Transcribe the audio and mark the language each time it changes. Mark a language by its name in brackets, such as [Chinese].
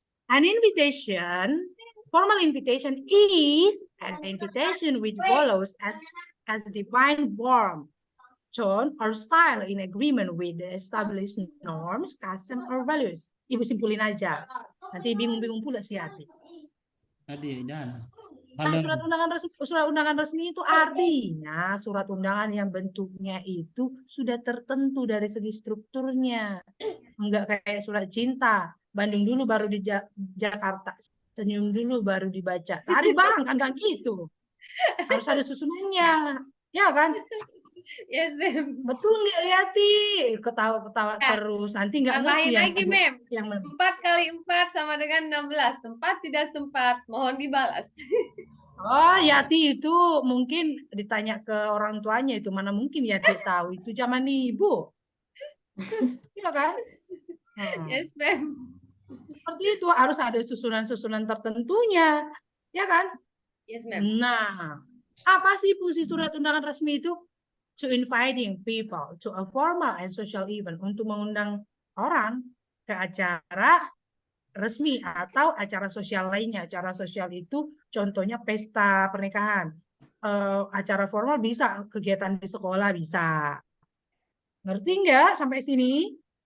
[English] An invitation, formal invitation is an invitation which follows as defined form, tone, or style in agreement with the established norms, custom, or values. [Indonesian] Ibu simpulin aja. Nanti bingung-bingung pula si Yati. Nah, surat undangan resmi itu artinya surat undangan yang bentuknya itu sudah tertentu dari segi strukturnya. Enggak kayak surat cinta. Banding dulu baru di Jakarta. Senyum dulu baru dibaca. Tadi bang, kan gitu. Harus ada susunannya. Ya kan? [English] Yes, ma'am. [Indonesian] Betul nggak, Yati? Ketawa-ketawa terus. Nanti nggak ngerti Tambahin lagi, ma'am. Yang 4 kali 4 sama dengan 16. Sempat tidak sempat. Mohon dibalas. Oh, Yati itu mungkin ditanya ke orang tuanya itu. Mana mungkin Yati tahu. Itu zaman ibu. Iya kan? [English] Yes, ma'am. [Indonesian] Seperti itu. Harus ada susunan-susunan tertentunya. Ya kan? [English] Yes, ma'am. [Indonesian] Nah, apa sih fungsi surat undangan resmi itu? [English] To inviting people to a formal and social event. [Indonesian] Untuk mengundang orang ke acara resmi atau acara sosial lainnya. Acara sosial itu contohnya pesta pernikahan. Acara formal bisa, kegiatan di sekolah bisa. Ngerti nggak sampai sini?